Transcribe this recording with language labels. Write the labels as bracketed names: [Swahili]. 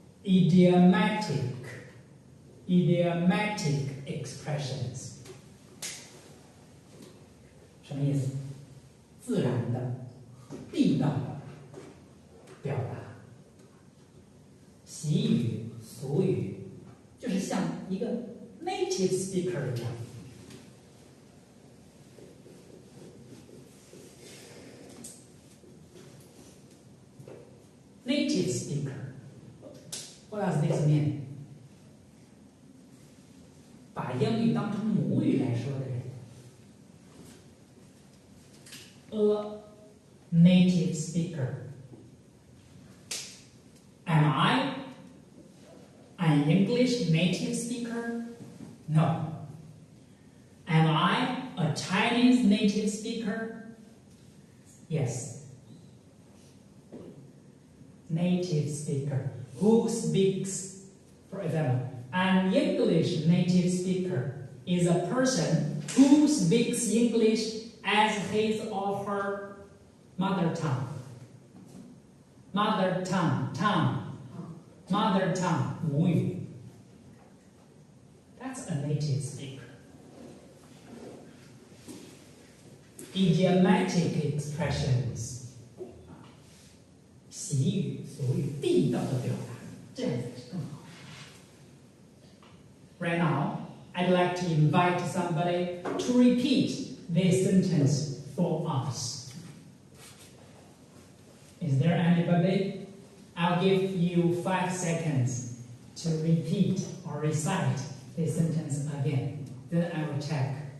[Chinese] idiomatic expressions 什么意思？自然的、地道的表达，习语、俗语，就是像一个 native speaker 一样。 [English] Native speaker。What does this mean? [Chinese] 把英语当成母语来说的人。 [English] A native speaker. Am I an English native speaker? No. Am I a Chinese native speaker? Yes. Native speaker. Who speaks, for example, an English native speaker is a person who speaks English as his or her mother tongue. Mother tongue, mother tongue, 母语. That's a native speaker. Idiomatic expressions. [Chinese] 习语、俗语、地道的表达，这样才是更好。 [English] Right now, I'd like to invite somebody to repeat this sentence for us. Is there anybody? I'll give you 5 seconds to repeat or recite this sentence again. Then I will check.